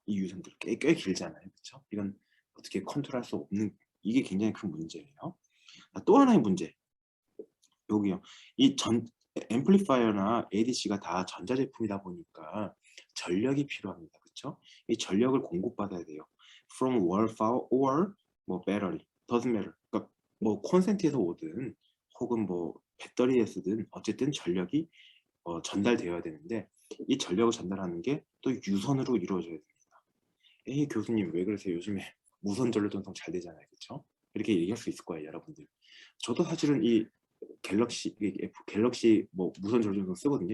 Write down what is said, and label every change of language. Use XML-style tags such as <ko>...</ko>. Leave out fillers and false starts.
<ko>이 유선들 꽤 길잖아요. 그렇죠? 이건 어떻게 컨트롤할 수 없는, 이게 굉장히 큰 문제예요. 또 하나의 문제. 여기요. 이 앰플리파이어나 ADC가 다 전자제품이다 보니까 전력이 필요합니다. 그렇죠? 이 전력을 공급받아야 돼요.</ko> <en>From wall power or 뭐 battery, doesn't matter.</en> <ko>그러니까 뭐 콘센트에서 오든 혹은 뭐 배터리에 쓰든 어쨌든 전력이 전달되어야 되는데, 이 전력을 전달하는 게 또 유선으로 이루어져야 됩니다. 에이 교수님 왜 그러세요? 요즘에 무선 전력 전송 잘 되잖아요. 그렇죠? 이렇게 얘기할 수 있을 거예요, 여러분들. 저도 사실은 이 갤럭시 뭐 무선 전력 전송 쓰거든요.</ko>